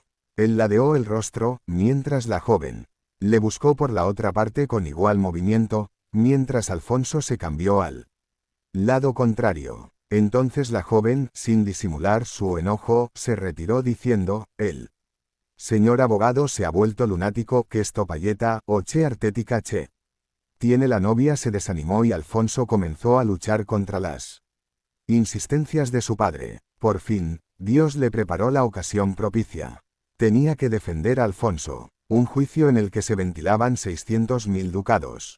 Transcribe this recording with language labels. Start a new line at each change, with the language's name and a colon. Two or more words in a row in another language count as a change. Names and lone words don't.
Spanish: Él ladeó el rostro, mientras la joven le buscó por la otra parte con igual movimiento, mientras Alfonso se cambió al lado contrario. Entonces la joven, sin disimular su enojo, se retiró diciendo: el señor abogado se ha vuelto lunático, que esto payeta, o che artética che. Tiene la novia. Se desanimó y Alfonso comenzó a luchar contra las insistencias de su padre. Por fin, Dios le preparó la ocasión propicia. Tenía que defender a Alfonso, un juicio en el que se ventilaban 600.000 ducados.